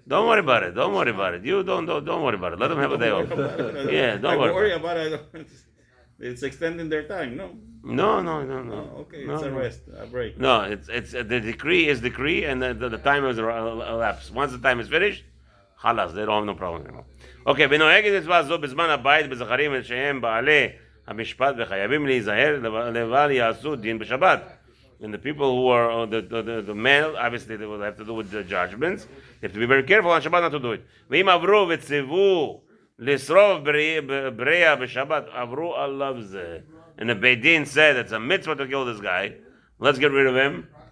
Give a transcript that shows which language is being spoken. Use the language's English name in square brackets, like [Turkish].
[English] don't worry about it. Don't worry about it. You don't worry about it. Let them have a day off. Yeah, don't worry about it. It's extending their time. No. No. Oh, okay, it's a rest, a break. No, it's the decree is decree, and the time is elapsed. Once the time is finished, halas, they don't have no problem anymore. [Hebrew] Okay, ונוהגת מצווה זו בזמן הבית בזכרים שהם בעלי המשפט וחייבים להיזהר לבל יעשו דין בשבת. [English] And the people who are the male, obviously they will have to do with the judgments. They have to be very careful on Shabbat not to do it. [Hebrew] ואם עברו וציוו לשרוף בריאה בשבת, עברו עליו זה. [English] And the Beis Din said it's a mitzvah to kill this guy. Let's get rid of him.